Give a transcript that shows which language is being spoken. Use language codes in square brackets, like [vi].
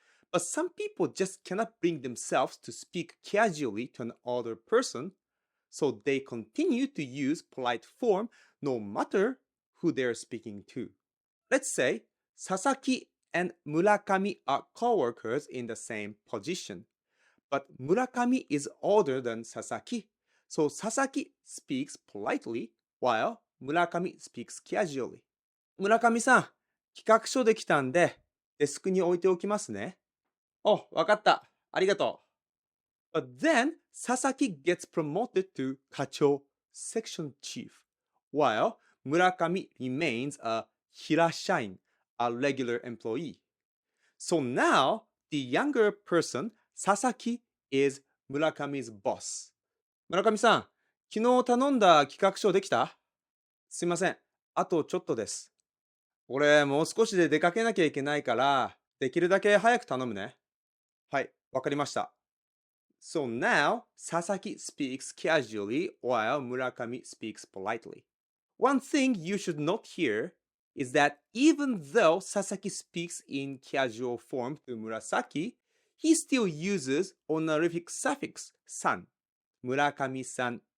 [en] But some people just cannot bring themselves to speak casually to an older person, so they continue to use polite form no matter who they're speaking to. Let's say Sasaki and Murakami are co-workers in the same position, but Murakami is older than Sasaki, so Sasaki speaks politely while Murakami speaks casually. [ja] 村上さん、企画書できたんで、デスクに置いておきますね。お、わかった。ありがとう。 [en] But then, Sasaki gets promoted to Kacho, section chief, while Murakami remains a hirashain, a regular employee. So now, the younger person, Sasaki, is Murakami's boss. [ja] 村上さん、昨日頼んだ企画書できた？すいません。あとちょっとです。俺、もう少しで出かけなきゃいけないから、できるだけ早く頼むね。はい、わかりました。 [en] So now, Sasaki speaks casually while Murakami speaks politely. One thing you should note here is that even though Sasaki speaks in casual form to Murasaki, he still uses honorific suffix san, Murakami-san.